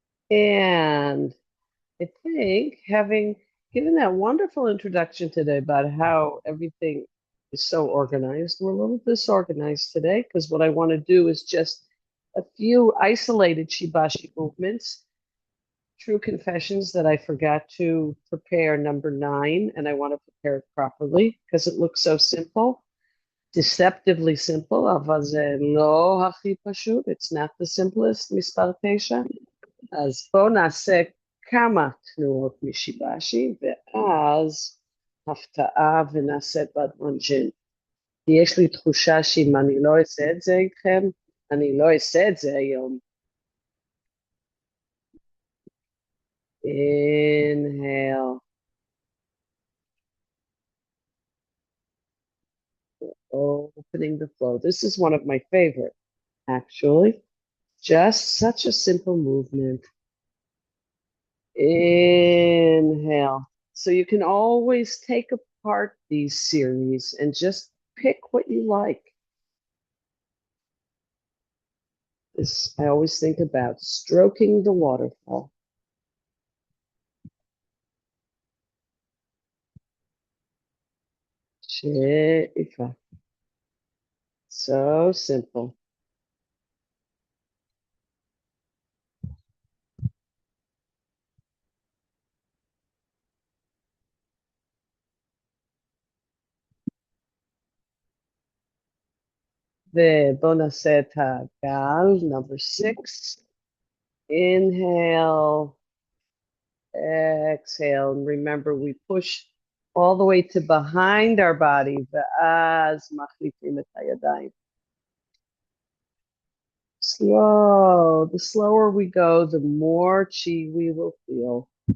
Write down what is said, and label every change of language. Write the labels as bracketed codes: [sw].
[en] And I think having given that wonderful introduction today about how everything is so organized, we're a little disorganized today because what I want to do is just a few isolated Shibashi movements, true confessions that I forgot to prepare number 9, and I want to prepare it properly because it looks so simple, deceptively simple. [he] אבל זה לא הכי פשוט. [en] It's not the simplest, [he] מספר 9. אז בואו נעשה כמה תנועות משיבשי, ואז הפתעה ונעשה בדואן ג'ין. יש לי תחושה שאם אני לא אעשה את זה איתכם, אני לא אעשה את זה היום. [en] Inhale, opening the flow. This is one of my favorite, actually. Just such a simple movement. Inhale. So you can always take apart these series and just pick what you like. This I always think about stroking the waterfall. [he] שאיפה. [en] So simple. [he] ובואו נעשה את הגל, [en] number 6. Inhale, exhale, and remember we push all the way to behind our body, [he] ואז מחליפים את הידיים. [en] Slow. The slower we go, the more chi we will feel.